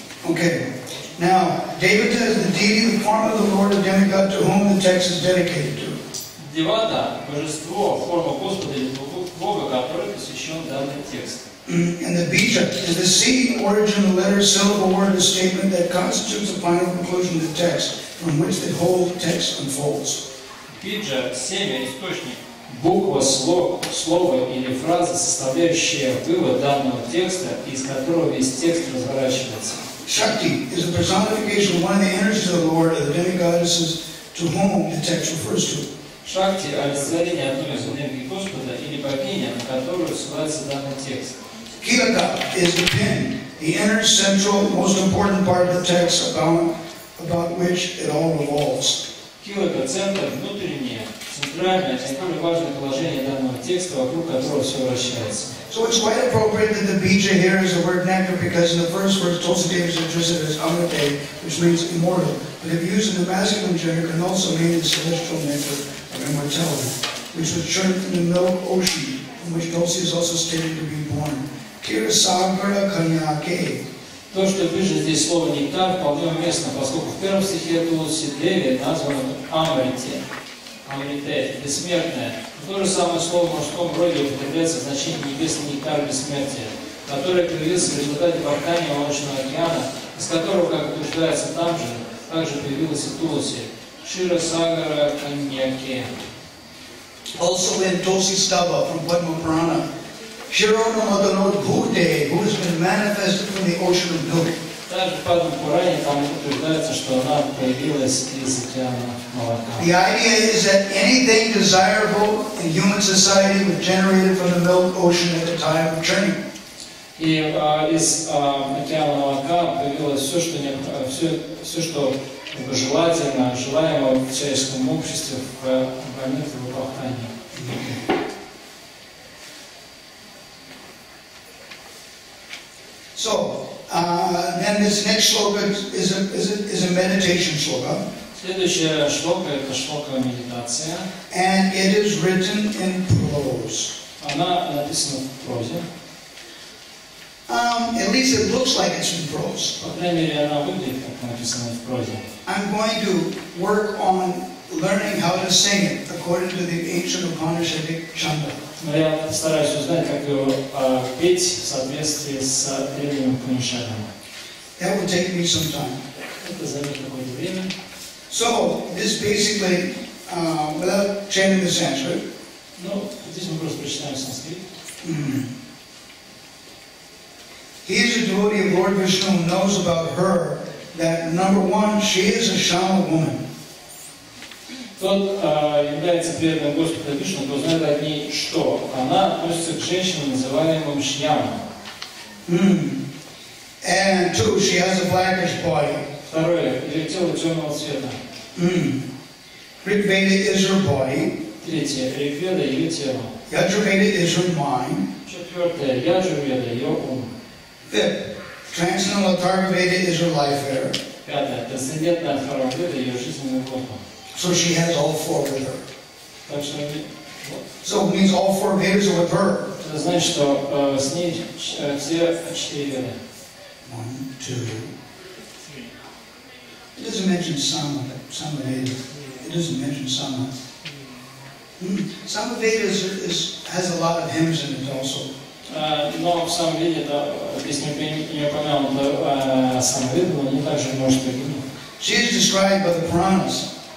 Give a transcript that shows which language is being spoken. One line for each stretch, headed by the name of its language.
English: Okay. Now, David says the deity, the form of the Lord, the demigod to whom the text is dedicated to.
Russian: Девата, божество, форма Господа или Бога, который посвящен данный текст.
English: And the bija is the seed, origin, letter, syllable, word, a statement that constitutes the final conclusion of the text, from which the whole text unfolds.
Russian: Биджа, семя, источник, буква, слово или фраза, составляющая вывод данного текста, из которого весь текст разворачивается.
English: Shakti is a personification of one of the energies of the Lord, or the demigoddesses to whom the text refers to.
Russian: Шакти – олицетворение одной из энергий Господа или богиня, на которую ссылается данный текст.
English: Kilaka is the pin, the inner, central, most important part of the text about which it all revolves.
Russian: Килака – центр, внутреннее, центральное, наиболее важное положение данного текста, вокруг которого все вращается.
English: So it's quite appropriate that the bija here is the word nectar, because in the first verse, Tulsidev is addressed as Amrite, which means immortal. But if used in the masculine gender, it can also mean the celestial nectar of immortality, which was churned in the milk ocean, from which Tulsi is also stated to be born.
Sanskrit: Kirasagara Kanyake.
Russian: То, что пишет здесь слово «нектар», вполне уместно, поскольку в первом стихе Тулси Деви названо Амрите, бессмертное. То же самое слово в мужском роде употребляется в значении небесный нектар бессмертия, который появился в результате порхания молочного океана, из которого, как утверждается там же, также появилась и Тулси.
Sanskrit: Шира Сагара Каньяке.
English: Also in Tulsi Stava from Padma Purana, Shirona Madanot Bhute, who has been manifested from the ocean of milk.
Russian: Также в Падма Пуране там утверждается, что она появилась из океана молока.
English: The idea is that anything desirable in human society was generated from the milk ocean at the time of churning.
Russian: И из океана молока появилось все, что желательно, желаемо в человеческом обществе в момент его порхания.
English: So, then this next sloka is a meditation sloka.
Russian: Следующая шлока – это шлока медитация.
English: And it is written in prose.
Russian: Она написана в прозе.
English: At least it looks like it's in prose.
Russian: По крайней мере, она выглядит как написана в прозе.
English: I'm going to work on learning how to sing it according to the ancient Upanishadic chanda.
Russian: Но я постараюсь узнать, как его петь в соответствии с древними Упанишадами.
English: That will take me some time.
Russian: Это займет какое-то время.
English: So, this basically, without chanting the Sanskrit.
Russian: Ну, здесь мы просто прочитаем санскрит.
English: He is a devotee of Lord Vishnu who knows about her, that number one, she is a Shama woman.
Russian: Тот является преданным Господа Вишну, кто знает одни, что она относится к женщинам, называемым шьямам.
English: And two, she has a blackish body.
Russian: Второе, ее тело темного цвета.
English: Rig Veda is her body.
Russian: Третье, Ригведа ее тело.
English: Yajurveda is her mind.
Russian: Четвертое, Яджурведа ее ум.
English: Fifth, Transcendental Atharva Veda is her life air.
Russian: Пятое, трансцендентная Атхарва-веда ее жизненный воздух.
English: So she has all four with her.
Russian: Так что,
English: So it means all four Vedas are with her.
Russian: это значит, что с ней все 4 веды.
English: 1, 2, 3. It doesn't mention Sama Veda. It doesn't mention Sama. Sama Veda has a lot of hymns in it also.
Russian: Но в самом виде, здесь не упомянуто самоведа, но не также множество гимнов.
English: She is described by the Puranas.